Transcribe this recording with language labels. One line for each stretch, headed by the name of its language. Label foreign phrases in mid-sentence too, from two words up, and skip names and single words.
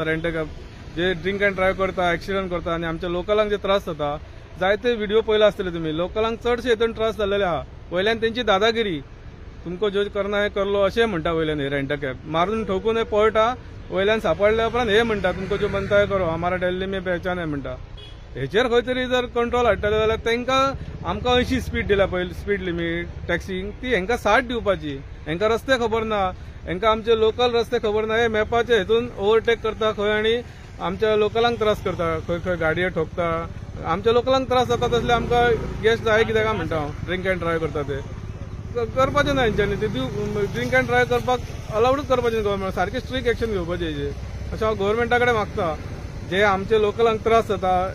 English: rent cab
Konkani: जे
English: drink and drive
Konkani: करता, एक्सिडंट करता, आनी आमच्या लोकलांक जे त्रास जाता, जायते व्हिडिओ पळयला आसतले तुमी. लोकलांक चडशे हितून त्रास जाल्लेले आहा. वयल्यान तेंची दादागिरी,
Hindi: तुमको जो करना हे करलो
Konkani: अशें म्हणटा वयल्यान.
English: rent cab
Konkani: मारून ठोकून हे पळटा वयल्यान सांपडल्या उपरांत हे म्हणटा
Hindi: तुमको जो बनता है करो हमारा दिल्ली में पहचान है
Konkani: म्हणटा हेचेर खंय तरी जर कंट्रोल हाडटले जाल्यार तांकां आमकां 80 स्पीड दिला पयली
English: speed limit
Konkani: टॅक्सीक ती हांकां 60 दिवपाची हांकां रस्ते खबर ना हांकां आमचे लोकल रस्ते खबर ना हे मॅपाचे हेतून ओव्हरटेक करता खंय आनी आमच्या लोकलांक त्रास करता खंय खंय गाडयो ठोकता आमच्या लोकलांक त्रास जाता तसले आमकां गॅस जाय कित्याक काय म्हणटा हांव
English: drink and drive
Konkani: करता ते करपाचें ना हेंच्यांनी ते
English: drink and drive
Konkani: करपाक अलाउडूच करपाचें गव्हर्मेंट सारकी
English: strict action
Konkani: घेवपाची हेजेर अशें हांव गव्हर्मेंटा कडेन मागता जे आमचे लोकलांक त्रास जाता